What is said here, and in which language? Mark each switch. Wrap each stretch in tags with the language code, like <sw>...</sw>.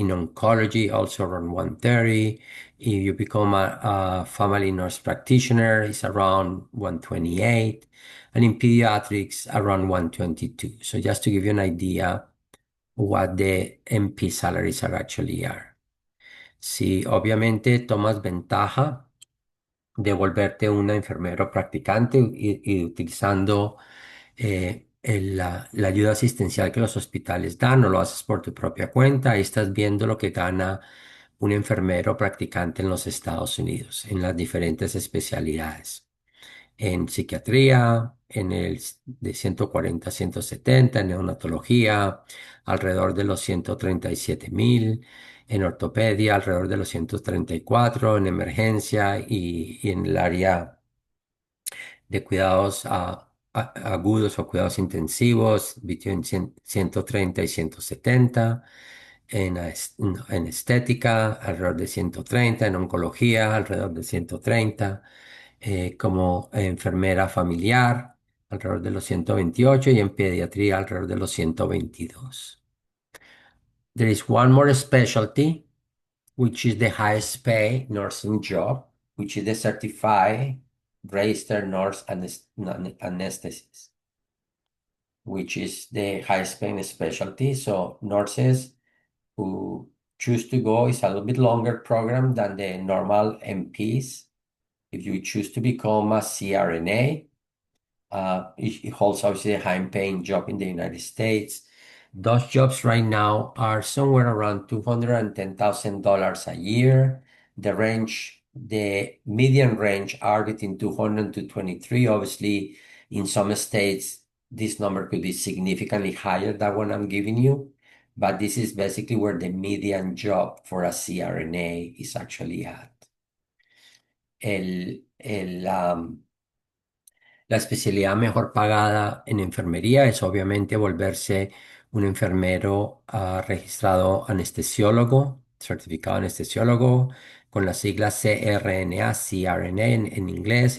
<en>In oncology, also around 130. If you become a family nurse practitioner, it's around 128. And in pediatrics, around 122. So just to give you an idea what the MP salaries are actually are.</en> <es>Si obviamente tomas ventaja de volverte un enfermero practicante y utilizando la ayuda asistencial que los hospitales dan o lo haces por tu propia cuenta, ahí estás viendo lo que gana un enfermero practicante en los Estados Unidos, en las diferentes especialidades. En psiquiatría, de 140 a 170, en neonatología, alrededor de los 137,000, en ortopedia, alrededor de los 134, en emergencia y en el área de cuidados agudos o cuidados intensivos, between 130 y 170, en estética, alrededor de 130, en oncología, alrededor de 130, como enfermera familiar, alrededor de los 128 y en pediatría, alrededor de los 122.</es> <en>There is one more specialty, which is the highest pay nursing job, which is the certified registered nurse anesthetist, which is the highest paying specialty. So nurses who choose to go is a little bit longer program than the normal MPs. If you choose to become a CRNA, it holds obviously a high paying job in the United States. Those jobs right now are somewhere around $210,000 a year. The median range are between 200 to 23. Obviously, in some states, this number could be significantly higher than what I'm giving you, but this is basically where the median job for a CRNA is actually at.</en> <es>El, el, la especialidad mejor pagada en enfermería es obviamente volverse un enfermero registrado anestesiólogo, certificado anestesiólogo, con las siglas CRNA, CRNA en inglés.</es>